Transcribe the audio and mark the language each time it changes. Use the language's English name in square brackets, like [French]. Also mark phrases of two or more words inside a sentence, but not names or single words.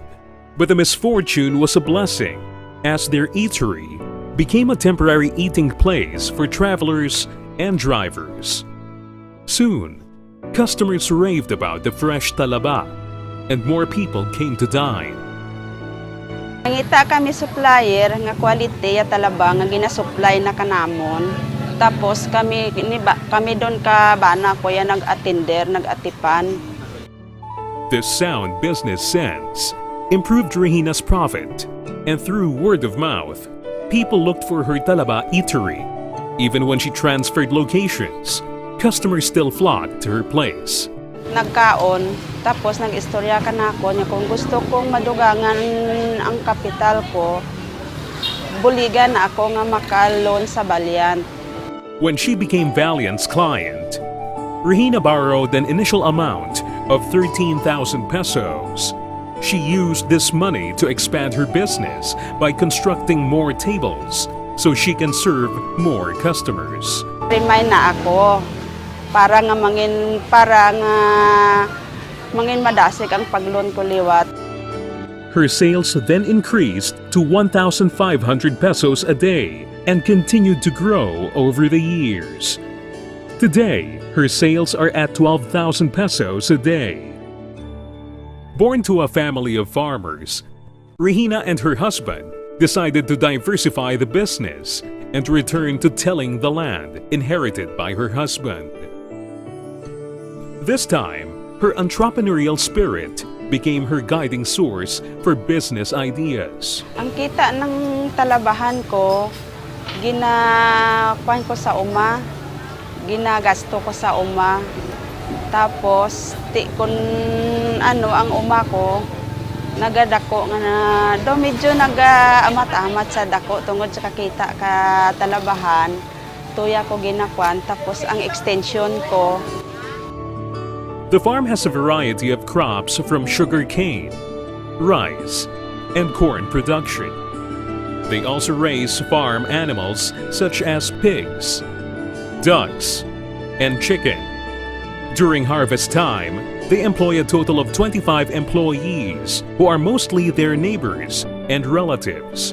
[English] But the misfortune was a blessing, as their eatery became a temporary eating place for travelers and drivers. Soon, customers raved about the fresh talaba, and more people came to dine. [Hiligaynon] Nangita kami supplier nga quality at talaba nga ginasupply na kanamon. Tapos kami doon ka bana ko yan nag-attender, nag-atipan. [English] This sound business sense improved Regina's profit, and through word of mouth, people looked for her talaba eatery. Even when she transferred locations, customers still flocked to her place. [Hiligaynon] Nagkaon, tapos nag-istorya ka na ako niya kung gusto kong madugangan ang kapital ko, buligan na ako nga makaloan sa Valiant. [English] When she became Valiant's client, Regina borrowed an initial amount of 13,000 pesos. She used this money to expand her business by constructing more tables so she can serve more customers. [Hiligaynon] Remind na ako para nga mangin madasik ang paglon ko liwat. [English] Her sales then increased to 1,500 pesos a day and continued to grow over the years. Today, her sales are at 12,000 pesos a day. Born to a family of farmers, Regina and her husband decided to diversify the business and return to tilling the land inherited by her husband. This time, her entrepreneurial spirit became her guiding source for business ideas. [Hiligaynon] Ang kita ng talabahan ko, ginakuan ko sa uma, ginagasto ko sa uma. Tapos, kun ang uma ko, nagadako nga na, medyo nag-amat-amat sa dako tungod sa kakita ka talabahan, tuya ko ginakuan, tapos ang extension ko. [English] The farm has a variety of crops from sugar cane, rice, and corn production. They also raise farm animals such as pigs, ducks, and chicken. During harvest time, they employ a total of 25 employees who are mostly their neighbors and relatives.